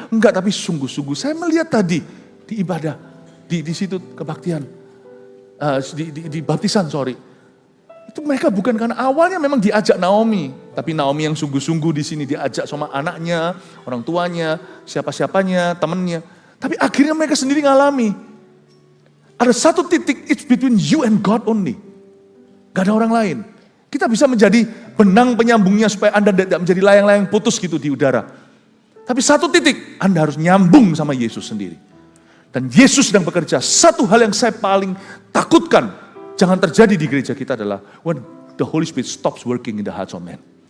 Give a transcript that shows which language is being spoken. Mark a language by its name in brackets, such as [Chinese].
[Indonesian] Enggak, tapi sungguh-sungguh. Saya melihat tadi di ibadah, di situ kebaktian. Di baptisan, itu mereka bukan karena awalnya memang diajak Naomi, tapi Naomi yang sungguh-sungguh di sini diajak sama anaknya, orang tuanya, siapa-siapanya, temannya. Tapi akhirnya mereka sendiri ngalami. Ada satu titik, [English] it's between you and God only. [Indonesian] Gak ada orang lain. Kita bisa menjadi benang penyambungnya supaya Anda tidak menjadi layang-layang putus gitu di udara. Tapi satu titik, Anda harus nyambung sama Yesus sendiri. Dan Yesus sedang bekerja. Satu hal yang saya paling takutkan jangan terjadi di gereja kita adalah [English] when the Holy Spirit stops working in the hearts of men.